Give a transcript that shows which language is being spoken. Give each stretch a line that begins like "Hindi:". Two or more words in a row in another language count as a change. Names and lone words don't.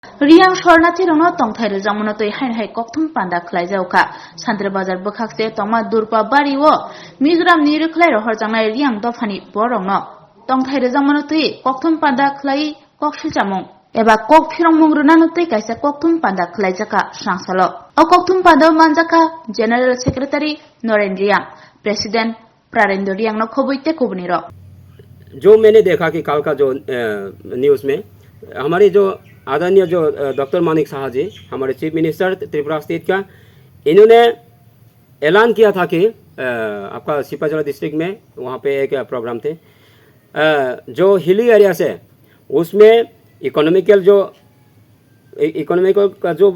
Kok Borok: Riang Shornati Rono Tongthai Rajamonotoi Hain Hai Kokthum Panda Khlai Jauka Santre Bazar Bukhakse Toma Durpa Bariwo Mizoram Niru Khlai Rohor Jangai Riang Dofani Borongno Tongthai Rajamonotoi Kokthum Panda Khlai Kokshil Jamong Eba Kok Phirong Mungrunanotoi Kaisa Kokthum Panda Khlai Jaka Sangsalo O Kokthum Panda Manjaka
English: General Secretary
Kok Borok: Noren Riang President Prarendra Riang No Khobuite Kubniro
Hindi: जो मैंने देखा कि कल का जो न्यूज़ में हमारे जो आदरणीय जो डॉक्टर मानिक शाह जी हमारे
English: chief minister
Hindi: त्रिपुरा स्टेट का, इन्होंने ऐलान किया था कि आपका सिपाजला डिस्ट्रिक्ट में वहाँ पे एक प्रोग्राम थे जो
English: hilly area
Hindi: से उसमें इकोनॉमिकल का